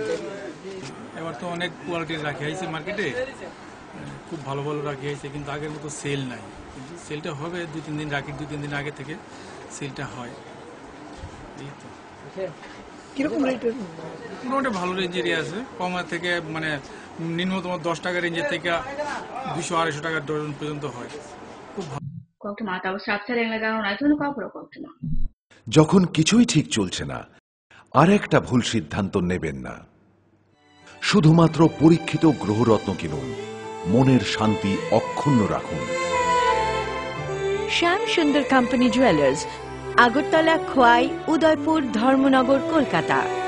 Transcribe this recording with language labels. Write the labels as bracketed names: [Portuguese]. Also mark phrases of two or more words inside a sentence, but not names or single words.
[Bangla] এবার তো অনেক কোয়ালিটির রাখি আছে মার্কেটে খুব ভালো ভালো রাখি আছে কিন্তু আগের মতো সেল নাই কিন্তু সেলটা হবে 2-3 দিন রাখি 2-3 দিন আগে থেকে সেলটা হয় এই তো কিরকম রেটের মোটামুটি ভালো রেঞ্জের আছে কম থেকে মানে নিম্নতম 10 টাকা রেঞ্জের থেকে 200-250 টাকা ডজন পর্যন্ত হয় খুব ভালো [Kok Borok] kokuma taw sapsare ngala na tunu kapro kokuma [Bangla] যখন কিছুই ঠিক চলছে না আরেকটা ভুল সিদ্ধান্ত নেবেন না শুধুমাত্র পরীক্ষিত গ্রহরত্ন কিনুন মনের শান্তি অক্ষুণ্ণ রাখুন শ্যাম সুন্দর কোম্পানি জুয়েলার্স আগরতলা খোয়াই উদয়পুর ধর্মনগর কলকাতা